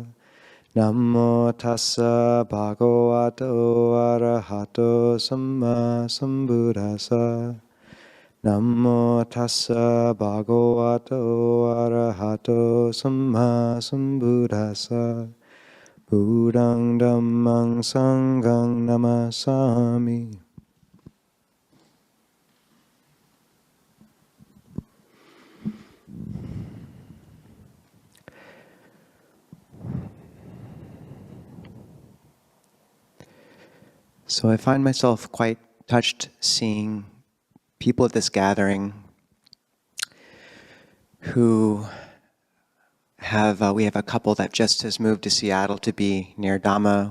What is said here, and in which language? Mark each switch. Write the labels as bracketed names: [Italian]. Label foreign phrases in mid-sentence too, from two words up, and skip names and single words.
[Pali] Namo tassa bhagavato arahato samma sambuddhassa. Namo tassa bhagavato arahato samma sambuddhassa. Buddhang dhammang sanghang namasami. [English] So I find myself quite touched seeing people at this gathering who we have a couple that just has moved to Seattle to be near Dhamma.